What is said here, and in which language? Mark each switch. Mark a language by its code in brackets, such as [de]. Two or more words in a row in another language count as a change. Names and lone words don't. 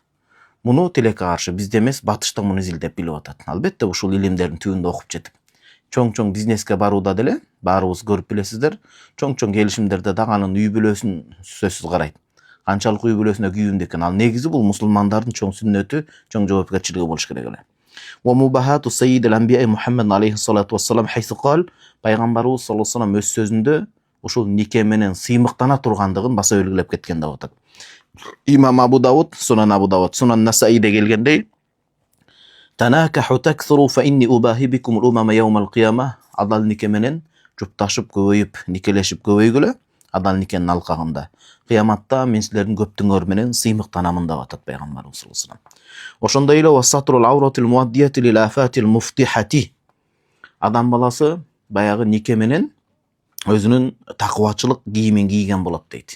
[ky] Муну тилекке каршы бизде эмес, батышта муну изилдеп билип атат. Албетте, ушул илимдердин түбүндө окуп жетип. Чоң-чоң бизнеске барууда деле баарыбыз көрүп билесиздер. Чоң-чоң келишимдерде дагы анын үй бүлөсүн сөзсүз карайт. Канчалык үй бүлөсүнө күйүндү экен. Ал негизи бул мусулмандардын чоң сүннөтү, чоң жоопкерчилиги болуш керек эле. [ar] ومباهاة سيد الأنبياء محمد عليه الصلاة والسلام حيث قال, [ky] пайгамбарыбыз [ar] صلى الله عليه وسلم [ky] өз сөзүндө ушул нике менен сыймыктана тургандыгын баса белгилеп кеткен деп атат. [ar] Имам Абу Дауд, Сунан [ky] Насаиде келгендей, [ar] تناكحوا تكثروا فإني أباهي بكم الأمم يوم القيامة. [ky] Адал нике менен жупташып көбөйүп, никелешип көбөйгүлө, адал никенин алкагында. Кыяматта мен силердин көптүңөр менен сыймыктанамын деп атат пайгамбарыбыз [ar] صلى الله عليه وسلم. [ky] Ошондой эле [ar] وستر العورات المؤدية للآفات المفتحة. [ky] Адам баласы баягы нике менен өзүнүн таквачылык кийимин кийген болот дейт.